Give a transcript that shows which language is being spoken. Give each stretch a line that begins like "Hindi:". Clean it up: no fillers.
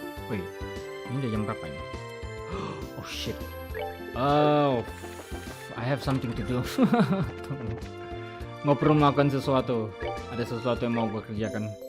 Indonesian: Wait, ini udah jam berapa ini?
English: Oh shit. Oh, I have something to do.
Indonesian: Mau perlu melakukan sesuatu. Ada sesuatu yang mau gue kerjakan.